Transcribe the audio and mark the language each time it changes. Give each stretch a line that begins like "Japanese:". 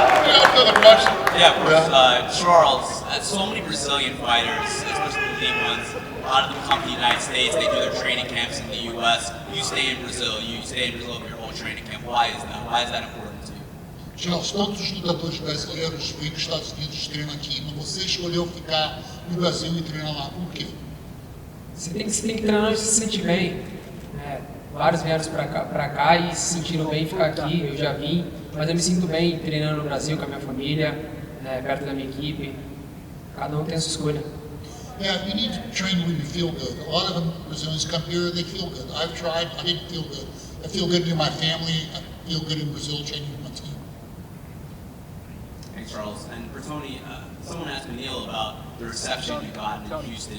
English: You have another question? Yeah, of course. Charles, so many Brazilian fighters, especially the league ones, a lot of them come to the United States, they do their training camps in the U.S. You stay in Brazil for your whole training camp. Why is that? Why is that important to you?
Portuguese: Charles, todos os lutadores brasileiros vêm dos Estados Unidos e treinam aqui, mas você escolheu ficar no Brasil e treinar lá, por quê? Você tem que treinar onde se sente bem. Né? Vários vieram pra cá e se sentiram bem ficar aqui, eu já vim, mas eu me sinto bem treinando no Brasil com a minha família, perto da minha equipe. Cada um tem a sua escolha.
English: Yeah, you need to train when you feel good. A lot of them Brazilians come here, they feel good. I've tried, I didn't feel good. I feel good in my family, I feel good in Brazil training with my team. Thanks, Charles. And for Tony, someone asked Neil about the reception you've gotten in Houston.